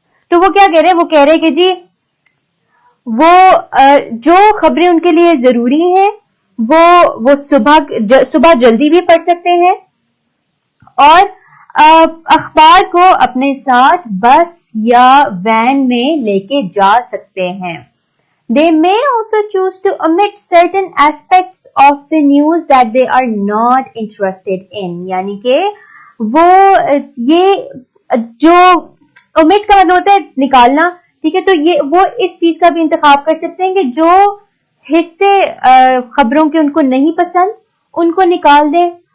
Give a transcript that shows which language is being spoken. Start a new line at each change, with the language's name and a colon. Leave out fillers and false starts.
Urdu: تو وہ کیا کہہ رہے ہیں, وہ کہہ رہے کہ جی وہ جو خبریں ان کے لیے ضروری ہیں وہ صبح جلدی بھی پڑھ سکتے ہیں اور اخبار کو اپنے ساتھ بس یا وین میں لے کے جا سکتے ہیں.
English: They may also choose to omit certain aspects of the news that they are not interested in.
Urdu: یعنی کہ وہ یہ جو omit کا مطلب ہوتا ہے نکالنا, ٹھیک ہے, تو یہ وہ اس چیز کا بھی انتخاب کر سکتے ہیں کہ جو حصے خبروں کے ان کو نہیں پسند ان کو نکال دیں.